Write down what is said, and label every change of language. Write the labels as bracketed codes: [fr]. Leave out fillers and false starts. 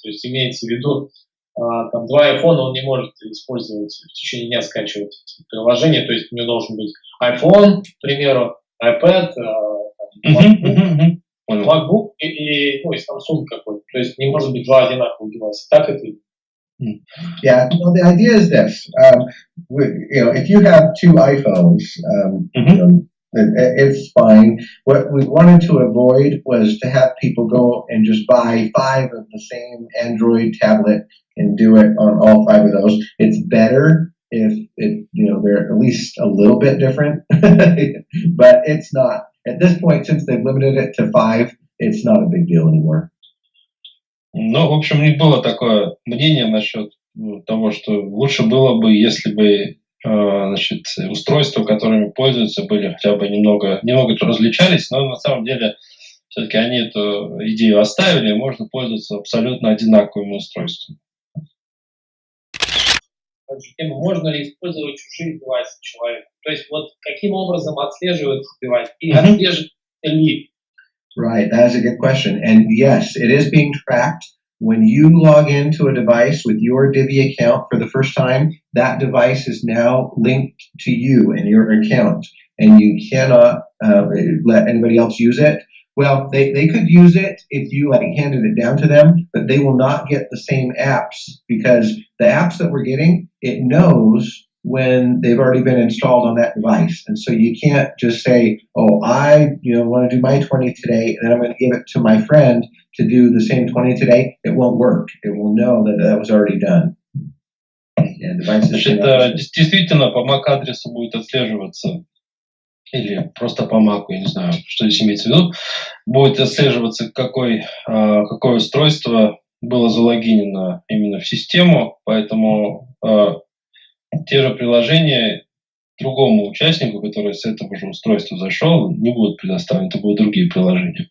[ru] То есть имеется в виду, там, 2 iPhone он не может использовать в течение дня, скачивать приложение. То есть у него должен быть iPhone, к примеру, iPad, MacBook и Samsung какой-то. То есть не может быть 2 одинаковых девайса. Так это? [en] Yeah, well, the idea is this. If you have 2 iPhones, it's fine. What we wanted to avoid was to have people go and just buy 5 of the same Android tablet and do it on all 5 of those. It's better if they're at least a little bit different, but it's not. At this point, since they've limited it to 5, it's not a big deal anymore. [ru] Ну, в общем, не было такое мнение насчет того, что лучше было бы, если бы устройства, которыми пользуются, были хотя бы немного различались, но на самом деле все-таки они эту идею оставили, и можно пользоваться абсолютно одинаковыми устройствами. Можно ли использовать чужие девайсы человека? То есть вот каким образом отслеживается девайс и отслеживается ли? [en] Right, that is a good question. And yes, it is being tracked. When you log into a device with your DIVVEE account for the first time, that device is now linked to you and your account, and you cannot let anybody else use it. Well, they could use it if you handed it down to them, but they will not get the same apps because the apps that we're getting, it knows when they've already been installed on that device. And so you can't just say, oh, I want to do my 20 today, and then I'm going to give it to my friend to do the same 20 today. It won't work. It will know that was already done. [ru] Значит, действительно, по MAC-адресу будет отслеживаться, или просто по MAC, я не знаю, что здесь имеется в виду, будет отслеживаться, какое устройство было залогинено именно в систему, поэтому те же приложения другому участнику, который с этого же устройства зашел, не будут предоставлены, это будут другие приложения.